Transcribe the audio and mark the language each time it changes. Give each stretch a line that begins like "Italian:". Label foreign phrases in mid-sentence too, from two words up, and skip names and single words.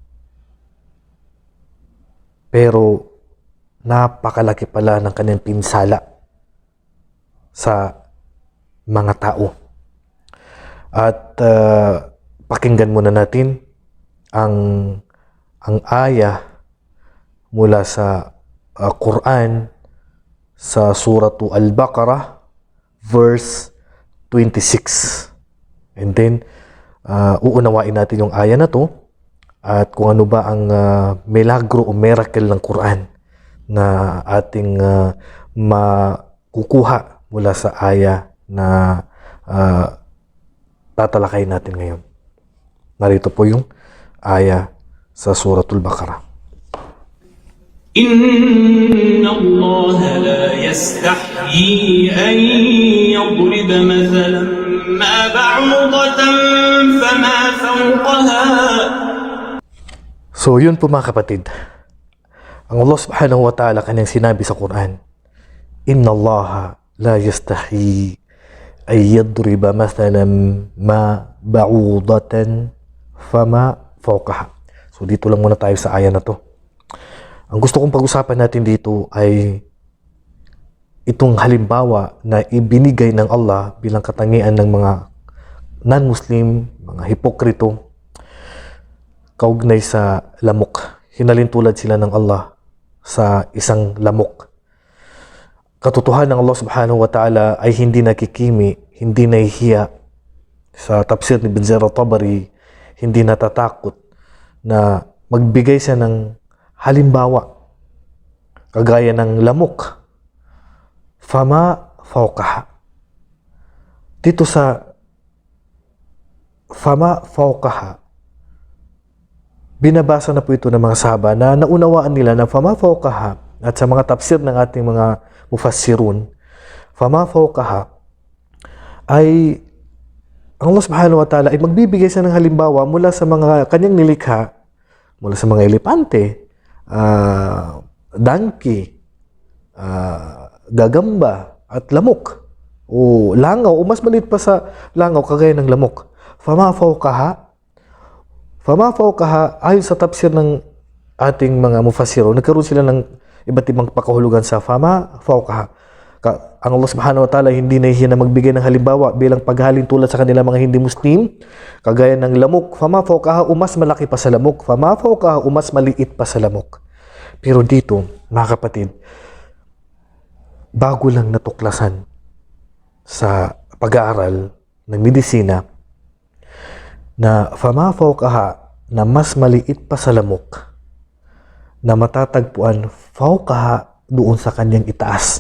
Filipino: Pero napakalaki pala ng kanyang pinsala sa mga tao. At pakinggan muna natin ang aya mula sa Quran sa Suratu Al-Baqarah verse 26.
English: And then,
Filipino: uunawain natin yung aya na to at kung ano ba ang milagro o miracle ng Quran na ating makukuha mula sa aya na tatalakay natin ngayon. Narito po yung aya sa Suratul Baqarah.
Arabic: إن الله لا يستحيي أن يضرب مثلا ما بعوضة فما فوقها.
Filipino: So yun po mga kapatid, ang
Arabic: الله سبحانه وتعالى
Filipino: kanyang sinabi sa Quran,
Arabic: إن الله لا يستحيي أن يضرب مثلا ما بعوضة فما فوقها.
Filipino: So dito lang muna tayo sa aya na to. Ang gusto kong pag-usapan natin dito ay itong halimbawa na ibinigay ng Allah bilang katangian ng mga non-Muslim, mga hipokrito, kaugnay sa lamok. Hinalintulad sila ng Allah sa isang lamok. Katotohanan ng
Arabic: الله سبحانه وتعالى
Filipino: ay hindi nakikimi, hindi nahihiya. Sa tafsir ni Ibn Jarir al-Tabari, hindi natatakot na magbigay siya ng halimbawa, kagaya ng lamok,
Arabic: فما فوقها.
Filipino: Dito sa
Arabic: فما فوقها,
Filipino: binabasa na po ito ng mga sahaba na naunawaan nila na
Arabic: فما فوقها,
Filipino: at sa mga tafsir ng ating mga mufassirun,
Arabic: فما فوقها
Filipino: ay ang
Arabic: الله سبحانه وتعالى
Filipino: ay magbibigay siya ng halimbawa mula sa mga kanyang nilikha, mula sa mga elepante, donkey, gagamba, at lamok. O langaw, o mas maliit pa sa langaw, kagaya ng lamok.
Arabic: فما فوقها,
Filipino: ayon sa tafsir ng ating mga mufassiro, nagkaroon sila ng iba't ibang pakahulugan sa
Arabic: فما فوقها.
Filipino: Ang
Arabic: الله سبحانه وتعالى
Filipino: hindi nahihiya na magbigay ng halimbawa bilang paghalin tulad sa kanila mga hindi Muslim, kagaya ng lamok.
Arabic: فما فوقها,
Filipino: mas malaki pa sa lamok.
Arabic: فما فوقها,
Filipino: mas maliit pa sa lamok. Pero dito, mga kapatid, bago lang natuklasan sa pag-aaral ng medisina na
Arabic: فما فوقها,
Filipino: na mas maliit pa sa lamok, na matatagpuan fawqaha doon sa kanyang itaas.